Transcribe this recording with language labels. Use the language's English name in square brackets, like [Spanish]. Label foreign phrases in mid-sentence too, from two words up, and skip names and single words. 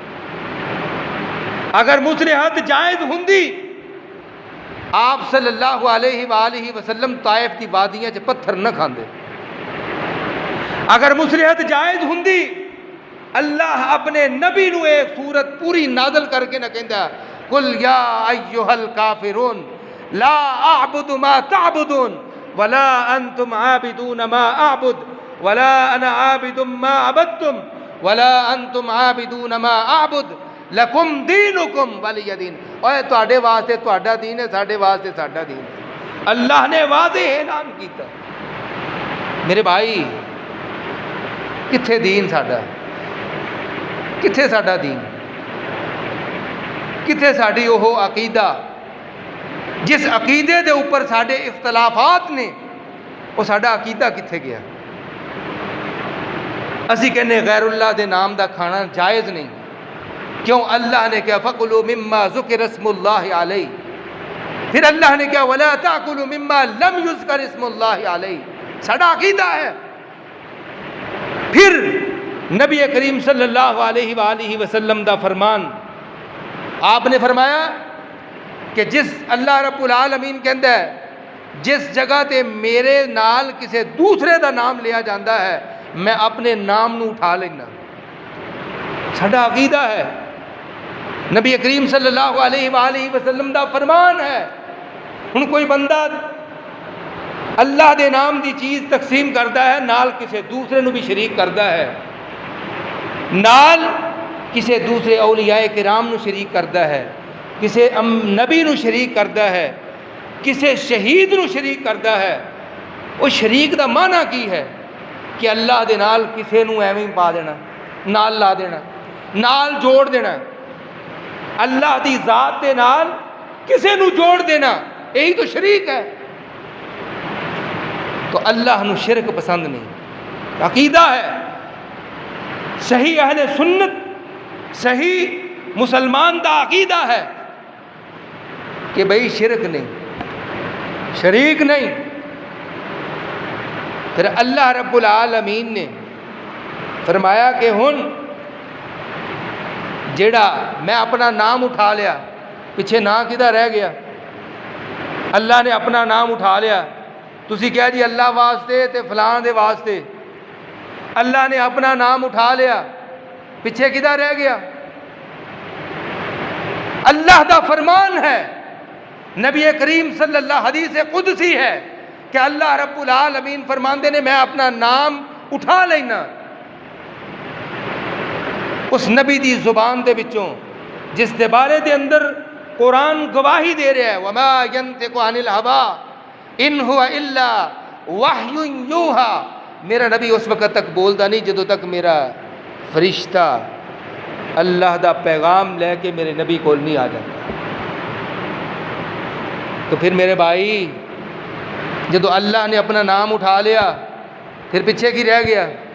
[Punjabi] اگر مصلحت جائز ہوندی آپ صلی اللہ علیہ وآلہ وسلم طائف دی وادیاں چ پتھر نہ کھاندے۔ اگر مصلحت جائز ہوندی اللہ اپنے نبی نو ایک سورت پوری نازل کر کے نہ کہندا [Arabic] قل یا ایھا الکافرون لا اعبد ما تعبدون ولا انتم عابدون ما اعبد ولا انا عابد ما عبدتم ولا انتم عابدون ما اعبد لکم دینکم ولی دین۔ [Punjabi] اوے تواڈے واسطے تواڈا دین ہے، ساڈے واسطے ساڈا دین ہے۔ اللہ نے واضح اعلان کیتا۔ میرے بھائی کتھے دین ساڈا؟ کتھے ساڈا دین؟ کتھے ساڈی وہ عقیدہ جس عقیدے دے اوپر ساڈے اختلافات نے، وہ ساڈا عقیدہ کتھے گیا؟ اسی کہنے غیر اللہ دے نام دا کھانا جائز نہیں، کیوں؟ اللہ نے کہا [Arabic] فَقُلُوا مِمَّا ذُكِرَ اسْمُ اللَّهِ عَلَيْهِ، [Punjabi] پھر اللہ نے کہا [Arabic] وَلَا تَأْكُلُوا مِمَّا لَمْ يُذْكَرِ اسْمُ اللَّهِ عَلَيْهِ۔ [Punjabi] ساڈا عقیدہ ہے۔ پھر نبی کریم صلی اللہ علیہ وآلہ وسلم دا فرمان، آپ نے فرمایا کہ جس اللہ رب العالمین کہندا ہے جس جگہ تے میرے نال کسے دوسرے دا نام لیا جاندہ ہے میں اپنے نام نو اٹھا لینا۔ ساڈا عقیدہ ہے، نبی کریم صلی اللہ علیہ وآلہ وسلم دا فرمان ہے۔ ہن کوئی بندہ اللہ دے نام دی چیز تقسیم کرتا ہے، نال کسے دوسرے نو بھی شریک کرتا ہے، نال کسے دوسرے اولیاء کرام نو شریک کرتا ہے، کسے نبی نو شریک کرتا ہے، کسے شہید نو شریک کرتا ہے۔ وہ شریک دا معنی کی ہے کہ اللہ دے نال کسے نو ایویں پا دینا، نال لا دینا، نال جوڑ دینا، اللہ دی ذات دے نال کسے نو جوڑ دینا، یہی تو شریک ہے۔ تو اللہ نو شرک پسند نہیں۔ عقیدہ ہے صحیح اہل سنت، صحیح مسلمان دا عقیدہ ہے کہ بھئی شرک نہیں، شریک نہیں۔ پھر اللہ رب العالمین نے فرمایا کہ ہن جیڑا میں اپنا نام اٹھا لیا، پیچھے نام کدھر رہ گیا؟ اللہ نے اپنا نام اٹھا لیا، تسی کہہ جی اللہ واسطے تے فلان دے واسطے، اللہ نے اپنا نام اٹھا لیا، پیچھے کدھر رہ گیا؟ اللہ دا فرمان ہے، نبی کریم صلی اللہ حدیث قدسی ہے کہ اللہ رب العالمین فرماندے نے میں اپنا نام اٹھا لینا اس نبی دی زبان دے وچوں جس دے بارے دے اندر قرآن گواہی دے رہا ہے [Arabic] وما ينطق عن الهوى ان هو الا وحی یوحى۔ [Punjabi] میرا نبی اس وقت تک بولدا نہیں جدوں تک میرا فرشتہ اللہ دا پیغام لے کے میرے نبی کول نہیں آ جاتا۔ تو پھر میرے بھائی جدو اللہ نے اپنا نام اٹھا لیا پھر پیچھے کی رہ گیا؟